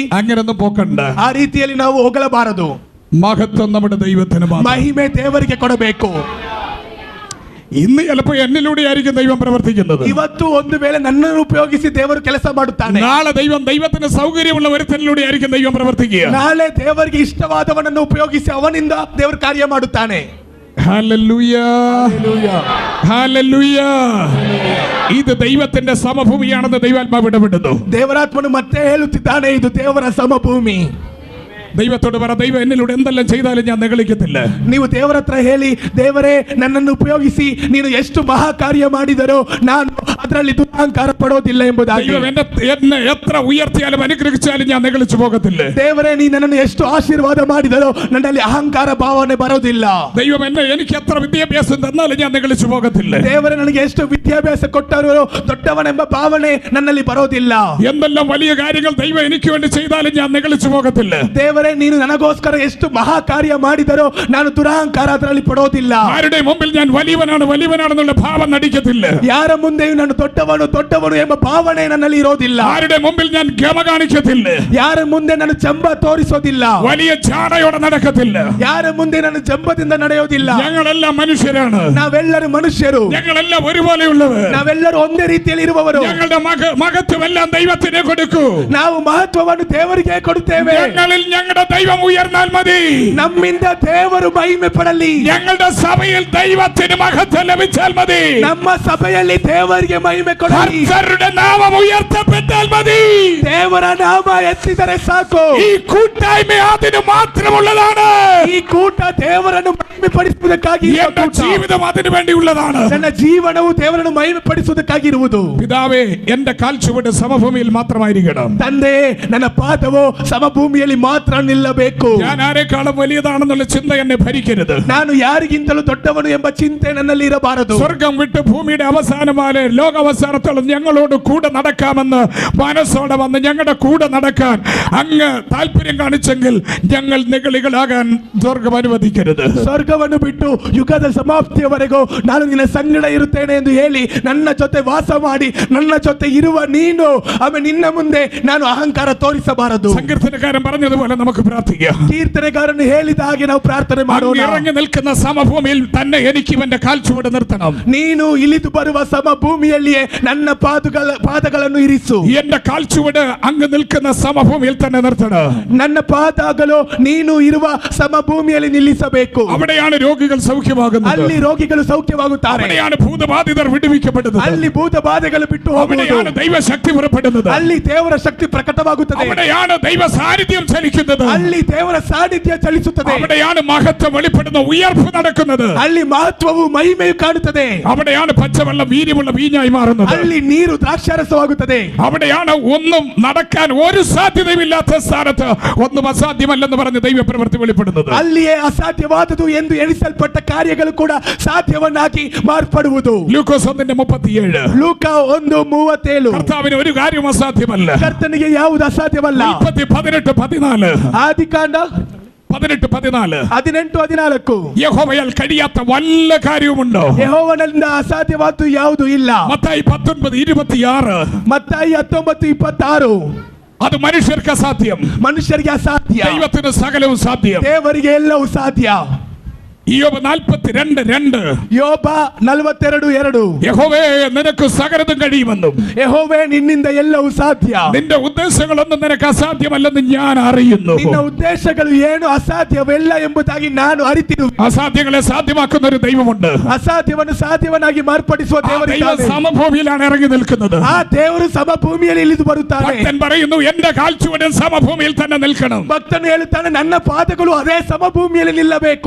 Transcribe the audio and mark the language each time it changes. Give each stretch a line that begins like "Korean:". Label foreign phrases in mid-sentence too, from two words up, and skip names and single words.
Malayalam: അങ്ങനൊന്നും പോക്കണ്ട.
Kannada: ಆ ರೀತಿಯಲ್ಲಿ ನಾವು ಹೋಗಲಬಾರದು.
Malayalam: മഹത്വം നമ്മുടെ ദൈവത്തിന് മാത്രം.
Kannada: ಮಹಿಮೆ ದೇವರಿಗೆ ಕೊಡಬೇಕು.
Malayalam: ഇന്ന് ചിലപ്പോൾ എന്നിലൂടെ ആയിരിക്കും ദൈവം പ്രവർത്തിക്കുന്നത്.
Kannada: ಇವತ್ತು ಒಂದು ವೇಳೆ ನನ್ನನ್ನು ಉಪಯೋಗಿಸಿ ದೇವರು ಕೆಲಸ ಮಾಡುತ್ತಾನೆ.
Malayalam: നാളെ ദൈവത്തിന് സൗകര്യമുള്ള ഒരുത്തനിലൂടെ ആയിരിക്കും ദൈവം പ്രവർത്തിക്കുക.
Kannada: ನಾಳೆ ದೇವರಿಗೆ ಇಷ್ಟವಾದವನನ್ನು ಉಪಯೋಗಿಸಿ ಅವನಿಂದ ದೇವರು ಕಾರ್ಯ ಮಾಡುತ್ತಾನೆ.
Malayalam: ഹല്ലേലൂയ, ഹല്ലേലൂയ. ഇത് ദൈവത്തിന്റെ സമഭൂമിയാണെന്ന് ദൈവാത്മാവ് ഇടപെടുന്നു.
Kannada: ದೇವರಾತ್ಮನು ಮತ್ತೆ ಹೇಳುತ್ತಿದ್ದಾನೆ, ಇದು ದೇವರ ಸಮಭೂಮಿ.
Malayalam: ദൈവത്തോട് പറ, ദൈവം എന്നിലൂടെ എന്തെല്ലാം ചെയ്താലും ഞാൻ നിഗളിക്കത്തില്ല.
Kannada: ನೀವು ದೇವರ ಹತ್ರ ಹೇಳಿ, ದೇವರೇ ನನ್ನನ್ನು ಉಪಯೋಗಿಸಿ ನೀನು ಎಷ್ಟು ಮಹಾ ಕಾರ್ಯ ಮಾಡಿದರೋ ನಾನು ಅದರಲ್ಲಿ ದುರಹಂಕಾರ ಪಡೋದಿಲ್ಲ ಎಂಬುದಾಗಿ.
Malayalam: ദൈവം എന്നെ എത്ര ഉയർത്തിയാലും അനുഗ്രഹിച്ചാലും ഞാൻ നിഗളിച്ചു പോകത്തില്ല.
Kannada: ದೇವರೇ ನೀ ನನ್ನನ್ನು ಎಷ್ಟು ಆಶೀರ್ವಾದ ಮಾಡಿದರೋ ನನ್ನಲ್ಲಿ ಅಹಂಕಾರ ಭಾವನೆ ಬರೋದಿಲ್ಲ.
Malayalam: ദൈവം എനിക്ക് എത്ര വിദ്യാഭ്യാസം തന്നാലും ഞാൻ നിഗളിച്ചു പോകത്തില്ല.
Kannada: ದೇವರೇ ನನಗೆ ಎಷ್ಟು ವಿದ್ಯಾಭ್ಯಾಸ ಕೊಟ್ಟರು ದೊಡ್ಡವನೆಂಬ ಭಾವನೆ ನನ್ನಲ್ಲಿ ಬರೋದಿಲ್ಲ.
Malayalam: എന്തെല്ലാം വലിയ കാര്യങ്ങൾ ദൈവം എനിക്ക് വേണ്ടി ചെയ്താലും ഞാൻ നിഗളിച്ചു പോകത്തില്ല.
Kannada: ದೇವರೇ ನೀನು ನನಗೋಸ್ಕರ ಎಷ್ಟು ಮಹಾ ಕಾರ್ಯ ಮಾಡಿದರೋ ನಾನು ದುರಹಂಕಾರ ಅದರಲ್ಲಿ ಪಡೋದಿಲ್ಲ.
Malayalam: ആരുടെ മുമ്പിൽ ഞാൻ വലിയവനാണെന്നുള്ള ഭാവം നടിക്കത്തില്ല.
Kannada: ಯಾರ ಮುಂದೆಯೂ ನಾನು ನಾನು ದೊಡ್ಡವನು ಎಂಬ ಭಾವನೆ ನನ್ನಲ್ಲಿ ಇರೋದಿಲ್ಲ.
Malayalam: ആരുടെ മുമ്പിൽ ഞാൻ ഗമ കാണിക്കത്തില്ല.
Kannada: ಯಾರ ಮುಂದೆ ನಾನು ಜಂಬ ತೋರಿಸೋದಿಲ್ಲ.
Malayalam: വലിയ ജാടയോടെ നടക്കത്തില്ല.
Kannada: ಯಾರ ಮುಂದೆ ನಾನು ಜಂಬದಿಂದ ನಡೆಯೋದಿಲ್ಲ.
Malayalam: ഞങ്ങളെല്ലാം മനുഷ്യരാണ്.
Kannada: ನಾವೆಲ್ಲರೂ ಮನುಷ್ಯರು.
Malayalam: ഞങ്ങളെല്ലാം ഒരുപോലെയുള്ളവർ.
Kannada: ನಾವೆಲ್ಲರೂ ಒಂದೇ ರೀತಿಯಲ್ಲಿ ಇರುವವರು.
Malayalam: ഞങ്ങളുടെ മഹത്വമെല്ലാം ദൈവത്തിന് കൊടുക്കൂ.
Kannada: ನಾವು ಮಹತ್ವವನ್ನು ದೇವರಿಗೆ ಕೊಡುತ್ತೇವೆ.
Malayalam: ഞങ്ങളിൽ ഞങ്ങളുടെ ദൈവം ഉയർന്നാൽ മതി.
Kannada: ನಮ್ಮಿಂದ ದೇವರು ಮಹಿಮೆ ಪಡಲಿ.
Malayalam: ഞങ്ങളുടെ സഭയിൽ ദൈവത്തിന് മഹത്വം ലഭിച്ചാൽ മതി.
Kannada: ನಮ್ಮ ಸಭೆಯಲ್ಲಿ ದೇವರಿಗೆ ಮಹಿಮೆ ಕೊಡಲಿ.
Malayalam: കർത്തരുടെ നാമം ഉയർത്തപ്പെട്ടാൽ മതി.
Kannada: ದೇವರ ನಾಮ ಎತ್ತಿದರೆ ಸಾಕು.
Malayalam: ഈ കൂട്ടായ്മ അതിന് മാത്രമുള്ളതാണ്.
Kannada: ಈ ಕೂಟ ದೇವರನ್ನು ಮಹಿಮೆ ಪಡಿಸುವುದಕ್ಕಾಗಿ
Malayalam: എന്റെ ജീവിതം അതിനു വേണ്ടിയുള്ളതാണ്.
Kannada: ನನ್ನ ಜೀವನವು ದೇವರನ್ನು ಮಹಿಮೆ ಪಡಿಸುವುದಕ್ಕಾಗಿ ಇರುವುದು.
Malayalam: പിതാവേ, എന്റെ കാൽച്ചുവട് സമഭൂമിയിൽ മാത്രമായിരിക്കണം.
Kannada: ತಂದೆ, ನನ್ನ ಪಾದವು ಸಮಭೂಮಿಯಲ್ಲಿ ಮಾತ್ರ ನಿಲ್ಲಬೇಕು.
Malayalam: ഞാൻ ആരെക്കാളും വലിയതാണെന്നുള്ള ചിന്ത എന്നെ ഭരിക്കരുത്.
Kannada: ನಾನು ಯಾರಿಗಿಂತಲೂ ದೊಡ್ಡವನು ಎಂಬ ಚಿಂತೆ ನನ್ನಲ್ಲಿ ಇರಬಾರದು.
Malayalam: സ്വർഗം വിട്ട് ഭൂമിയുടെ അവസാനമാലെ ലോകാവസാനത്തോളം ഞങ്ങളോട് കൂടെ നടക്കാമെന്ന് മനസ്സോടെ വന്ന് ഞങ്ങളുടെ കൂടെ നടക്കാൻ അങ്ങ് താല്പര്യം കാണിച്ചെങ്കിൽ ഞങ്ങൾ നിഗളികളാകാൻ സ്വർഗം അനുവദിക്കരുത്.
Kannada: ಸ್ವರ್ಗವನ್ನು ಬಿಟ್ಟು ಯುಗದ ಸಮಾಪ್ತಿಯವರೆಗೂ ನಾನು ನಿನ್ನ ಸಂಗಡ ಇರುತ್ತೇನೆ ಎಂದು ಹೇಳಿ ನನ್ನ ಜೊತೆ ವಾಸ ಮಾಡಿ ನನ್ನ ಜೊತೆ ಇರುವ ನೀನು ಆಮೇಲೆ ನಿನ್ನ ಮುಂದೆ ನಾನು ಅಹಂಕಾರ ತೋರಿಸಬಾರದು.
Malayalam: സങ്കീർത്തനക്കാരൻ പറഞ്ഞതുപോലെ നമുക്ക് പ്രാർത്ഥിക്കാം.
Kannada: ಕೀರ್ತನೆಗಾರನು ಹೇಳಿದ ಹಾಗೆ ನಾವು ಪ್ರಾರ್ಥನೆ
Malayalam: അങ്ങ്
Kannada: ಮಾಡೋಣ.
Malayalam: ഇറങ്ങി നിൽക്കുന്ന സമഭൂമിയിൽ തന്നെ എനിക്ക് എന്റെ കാൽച്ചുവട് നിർത്തണം.
Kannada: ನೀನು ಇಳಿದು ಬರುವ ಸಮಭೂಮಿಯಲ್ಲಿಯೇ ನನ್ನ ಪಾದಗಳನ್ನು ಇರಿಸು.
Malayalam: എന്റെ കാൽച്ചുവട് അങ്ങ് നിൽക്കുന്ന സമഭൂമിയിൽ തന്നെ നിർത്തണം.
Kannada: ನನ್ನ ಪಾದಗಳು ನೀನು ಇರುವ ಸಮಭೂಮಿಯಲ್ಲಿ ನಿಲ್ಲಿಸಬೇಕು.
Malayalam: അവിടെയാണ് രോഗികൾ സൗഖ്യമാകുന്നത്.
Kannada: ಅಲ್ಲಿ ರೋಗಿಗಳು ಸೌಖ್ಯವಾಗುತ್ತಾರೆ.
Malayalam: അവിടെയാണ് ഭൂതബാധിതർ വിടുവിക്കപ്പെടുന്നത്.
Kannada: ಅಲ್ಲಿ ಭೂತ ಬಾಧೆಗಳು ಬಿಟ್ಟು ಹೋಗುವುದು.
Malayalam: അവിടെയാണ് ദൈവശക്തി പുറപ്പെടുന്നത്.
Kannada: ಅಲ್ಲಿ ದೇವರ ಶಕ್ತಿ ಪ್ರಕಟವಾಗುತ್ತದೆ.
Malayalam: അവിടെയാണ് ദൈവ സാന്നിധ്യം ചലിക്കുന്നത്.
Kannada: ಅಲ್ಲಿ ದೇವರ ಸಾನ್ನಿಧ್ಯ ಚಲಿಸುತ್ತದೆ.
Malayalam: അവിടെയാണ് മഹത്വം വെളിപ്പെടുന്ന ഉയർപ്പ് നടക്കുന്നത്.
Kannada: ಅಲ್ಲಿ ಮಹತ್ವವು ಮಹಿಮೆಯು ಕಾಣುತ್ತದೆ.
Malayalam: അവിടെയാണ് പച്ചവെള്ളം വീര്യമുള്ള വീഞ്ഞായി മാറുന്നത്.
Kannada: ಅಲ್ಲಿ ನೀರು ದ್ರಾಕ್ಷಾರಸವಾಗುತ್ತದೆ.
Malayalam: അവിടെയാണ് ഒന്നും നടക്കാൻ ഒരു സാധ്യതയുമില്ലാത്ത സ്ഥാനത്ത് ഒന്നും അസാധ്യമല്ലെന്ന് പറഞ്ഞ് ദൈവപ്രവൃത്തി വെളിപ്പെടുന്നത്.
Kannada: ಅಲ್ಲಿಯೇ ಅಸಾಧ್ಯವಾದುದು ಎಂದು ಎಣಿಸಲ್ಪಟ್ಟ ಕಾರ್ಯಗಳು ಕೂಡ ಸಾಧ್ಯವನ್ನಾಗಿ ಮಾರ್ಪಡುವುದು.
Malayalam: ലൂക്കോസ് 1:37.
Kannada: ಲೂಕ 1:37.
Malayalam: കർത്താവിന് ഒരു കാര്യം അസാധ്യമല്ല.
Kannada: ಕರ್ತನಿಗೆ ಯಾವುದು ಅಸಾಧ್ಯವಲ್ಲ. 18:14. ಆದಿಕಾಂಡ 18:14. 18:14.
Malayalam: യഹോവയാൽ കഴിയാത്ത വല്ല കാര്യവുമുണ്ടോ?
Kannada: ಯೆಹೋವನಿಂದ ಅಸಾಧ್ಯವಾದ್ದು ಯಾವುದು ಇಲ್ಲ.
Malayalam: മത്തായി 19:26.
Kannada: ಮತ್ತಾಯಿ 19:26.
Malayalam: അത് മനുഷ്യർക്ക് അസാധ്യം,
Kannada: ಮನುಷ್ಯರಿಗೆ ಅಸಾಧ್ಯ,
Malayalam: ദൈവത്തിന് സകലവും സാധ്യം.
Kannada: ದೇವರಿಗೆ ಎಲ್ಲವೂ ಸಾಧ್ಯ.
Malayalam: ഇയ്യോബ് 42:2.
Kannada: ಯೋಬ 42:2.
Malayalam: യഹോവേ, നിനക്ക് സകലതും കഴിയുമെന്നും
Kannada: ಯೆಹೋವೇ, ನಿನ್ನಿಂದ ಎಲ್ಲವೂ ಸಾಧ್ಯ.
Malayalam: നിന്റെ ഉദ്ദേശങ്ങളൊന്നും നിനക്ക് അസാധ്യമല്ലെന്ന് ഞാൻ അറിയുന്നു.
Kannada: ನಿನ್ನ ಉದ್ದೇಶಗಳು ಏನು ಅಸಾಧ್ಯವೆಲ್ಲ ಎಂಬುದಾಗಿ ನಾನು ಅರಿತಿರುವೆ.
Malayalam: അസാധ്യങ്ങളെ സാധ്യമാക്കുന്ന ഒരു ദൈവമുണ്ട്.
Kannada: ಅಸಾಧ್ಯವನ್ನು ಸಾಧ್ಯವನ್ನಾಗಿ മാർಪಡಿಸುವ
Malayalam: ആ ദൈവം
Kannada: ದೇವರಿದ್ದಾನೆ.
Malayalam: സമഭൂമിയിലാണ് ഇറങ്ങി നിൽക്കുന്നത്.
Kannada: ಆ ದೇವರು ಸಮಭೂಮಿಯಲ್ಲಿ ಇಳಿದು ಬರುತ್ತಾನೆ.
Malayalam: ഭക്തൻ പറയുന്നു, എന്റെ കാൽച്ചുവടും സമഭൂമിയിൽ തന്നെ നിൽക്കണം.
Kannada: ಭಕ್ತನು ಹೇಳುತ್ತಾನೆ, ನನ್ನ ಪಾದಗಳು ಅದೇ ಸಮಭೂಮಿಯಲ್ಲಿ ನಿಲ್ಲಬೇಕು.